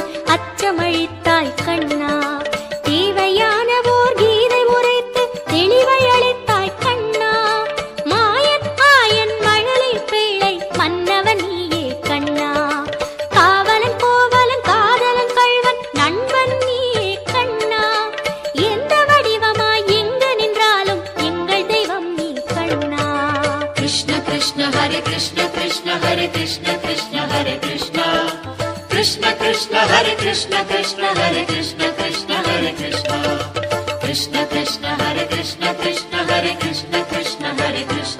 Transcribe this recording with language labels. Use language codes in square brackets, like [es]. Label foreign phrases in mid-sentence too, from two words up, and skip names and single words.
[ta] அச்சமழித்தாய் கண்ணா தேவையானவோர் கீதை உரைத்து தெளிவை அளித்தாய் கண்ணா மாயன் ஆயன் மழலை பிள்ளை மன்னவன் நீயே கண்ணா காவலன் கோவலன் காதலன் கள்வன் நண்பன் நீயே கண்ணா எந்த வடிவமாய் எங்கு நின்றாலும் எங்கள் தெய்வம் நீ கண்ணா [sa] कृष्ण कृष्ण हरे कृष्ण कृष्ण हरे कृष्ण कृष्ण हरे कृष्ण कृष्ण कृष्ण हरे कृष्ण कृष्ण हरे कृष्ण कृष्ण हरे कृष्ण कृष्ण कृष्ण हरे कृष्ण कृष्ण हरे कृष्ण कृष्ण हरे कृष्ण